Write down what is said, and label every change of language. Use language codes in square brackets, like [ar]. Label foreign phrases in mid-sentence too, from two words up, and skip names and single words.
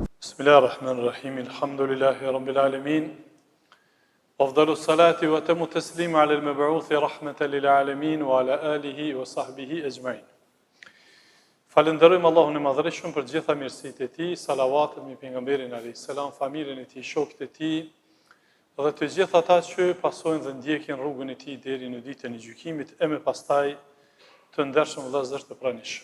[ar] بسم الله الرحمن الرحيم. الحمد لله رب العالمين. أفضل الصلاة وأتم التسليم على المبعوث رحمة للعالمين وعلى آله وصحبه أجمعين. [sq] Falenderojmë Allahun e Madhërisht për gjitha mirësitë e tij, salavatet mbi pejgamberin [ar] عليه السلام, [sq] familjen e tij, shokët e tij dhe të gjithë ata që pasojnë dhe ndjekin rrugën e tij deri në ditën e gjykimit e më pastaj të ndershëm vëllezër të pranishëm.